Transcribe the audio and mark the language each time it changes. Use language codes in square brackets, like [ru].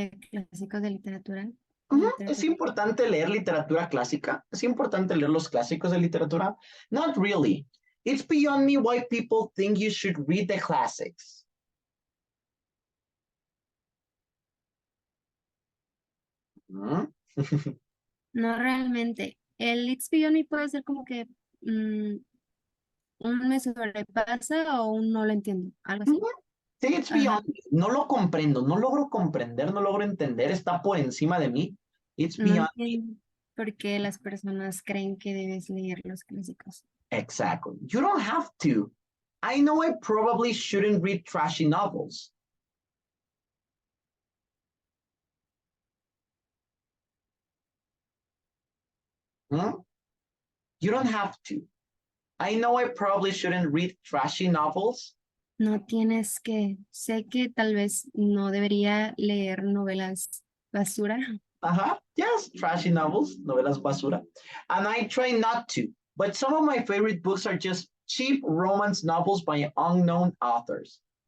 [es] clásicos de literatura. Es importante leer literatura clásica. Es importante leer los clásicos de literatura. [en] Not really. It's beyond me why people think you should read the classics. ¿Mm? [es] No realmente. El [en] It's Beyond Me [es] puede ser como que un me sobrepasa o un no lo entiendo, algo así. Sí, it's Ajá. [en] beyond me. [es] No lo comprendo, no logro comprender, no logro entender, está por encima de mí. [en] It's [es] No [en] beyond me. [es] entiendo por qué las personas creen que debes leer los clásicos. [en] Exactly. You don't have to. I know I probably shouldn't read trashy novels. Hmm? You don't have to. I know I probably shouldn't read trashy novels. [es] No tienes que, sé que tal vez no debería leer novelas basura. [en] Yes, trashy novels, [es] novelas basura. [en] And I try not to. But some of my favorite books are just cheap romance novels by unknown authors.